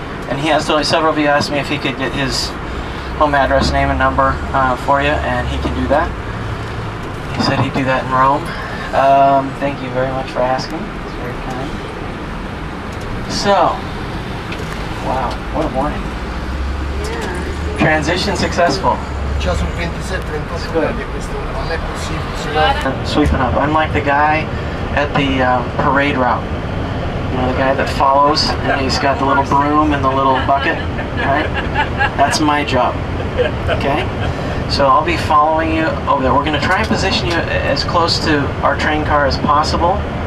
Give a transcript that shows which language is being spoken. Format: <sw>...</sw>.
<en>And he has told several of you asked me if he could get his home address, name, and number for you, and he can do that. He said he'd do that in Rome. Thank you very much for asking. It's very kind. So, wow, what a morning. Transition successful.</en> <it>Già sul 27-28 gradi, questo non è possibile.</it> <en>Sweeping up. I'm like the guy at the parade route. You know, the guy that follows, and he's got the little broom and the little bucket, right? That's my job, okay? So I'll be following you over there. We're going to try and position you as close to our train car as possible.</en>